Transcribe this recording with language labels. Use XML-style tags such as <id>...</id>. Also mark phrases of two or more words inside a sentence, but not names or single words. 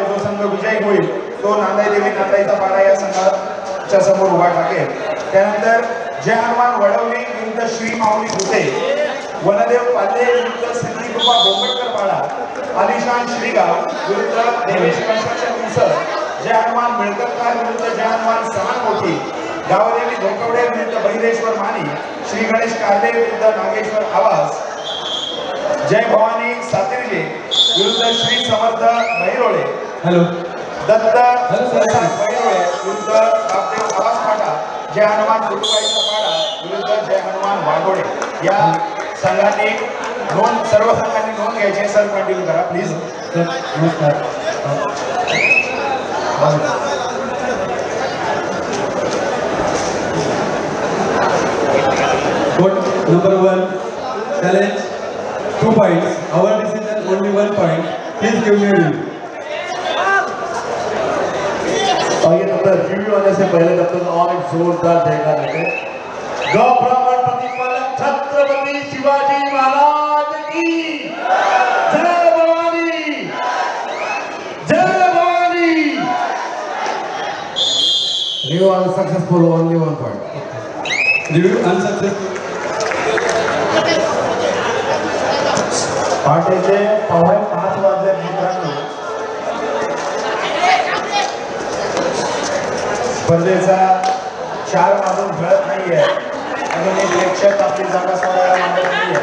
<mr>जो संघ विजयी होईल तो नांदाई देवी नांदाईचा पाडा या संघाच्या समोर उभा टाकेल. त्यानंतर जय हनुमान वडवली विरुद्ध श्री माऊली भुते. वनदेव पाले विरुद्ध सिद्धिकृपा बोंबडकर पाडा. आलिशान श्रीगाव विरुद्ध देवेश कन्स्ट्रक्शन उसर. जय हनुमान मिळकतकार विरुद्ध जय हनुमान समानमोठी. गावदेवी धोकवडे विरुद्ध बहिरेश्वर मानी. श्री गणेश कारले विरुद्ध नागेश्वर आवाज. जय भवानी सातिर्जे विरुद्ध श्री समर्थ बहिरोळे. हॅलो. दत्त प्रसाद बहिरोळे विरुद्ध बापदेव आवाज फाटा. जय हनुमान फुटबाईचा पाडा विरुद्ध जय हनुमान वाघोडे. या संघांनी सर्व संघांनी नोंद घ्यायची. सर कंटिन्यू करा प्लीज. नमस्कार.</mr> <en>Number 1 challenge 2 points. Our decision only 1 point. Please give me a review.</en> <hi>आइए तब रिव्यू होने से पहले तब तक और एक जोरदार देखा देते. गौ ब्राह्मण प्रतिपालक छत्रपति शिवाजी महाराज की जय भवानी. जय भवानी.</hi> <en>Review unsuccessful, only 1 point. Review unsuccessful.</en> <mr>पहाटेचे 5:15 वाजले मित्रांनो. स्पर्धेचा 4 वाजून घडत नाहीये. अजून एक प्रेक्षक आपली जागा सोडायला मागत नाहीये.</mr>